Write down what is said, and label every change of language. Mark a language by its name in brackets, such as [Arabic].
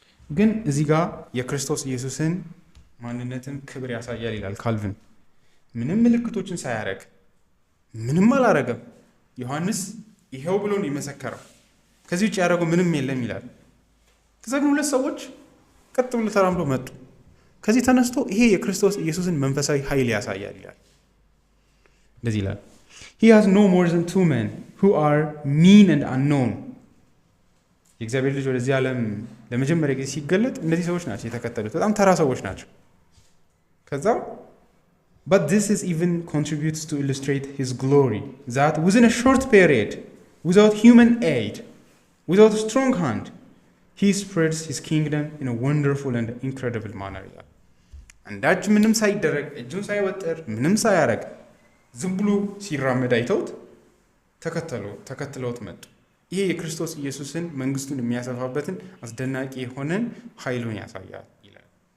[Amharic] ግን እዚህ ጋር የክርስቶስ ኢየሱስን ማንነትን ክብር ያሳያል ይላል ካልቪን። ምንም ምልክቶችን ሳያደርግ ምንም አላረገም። ዮሐንስ ይሄው ብሎ ነው የመሰከረው። ከዚህ ውጭ ያደረገው ምንም የለም ይላል። ከዛ ግን ሁለት ሰዎች ቀጥ ብሎ ተራምዶ መጡ። ከዚህ ተነስቶ ይሄ የክርስቶስ ኢየሱስን መንፈሳዊ ኃይል ያሳያል ይላል። እንደዚህ ይላል [English] He has no more than 2 men who are mean and unknown. [Amharic] የእግዚአብሔር ልጅ ወደዚህ ዓለም ለመጀመሪያ ጊዜ ሲገለጥ እነዚህ ሰዎች ናቸው የተከተሉት። በጣም ተራ ሰዎች ናቸው። ከዛ [English] But this is even contributes to illustrate his glory, that within a short period, without human aid, without a strong hand, he spreads his kingdom in a wonderful and incredible manner [Amharic] ይላል። አንዳች ምንም ሳይደረግ እጁን ሳይወጥር ምንም ሳያረግ ዝም ብሎ ሲራመድ አይተውት ተከትለውት መጡ። ይሄ የክርስቶስ ኢየሱስን መንግስቱን የሚያሰፋበትን አስደናቂ የሆነን ኃይሉን ያሳያል ይላል።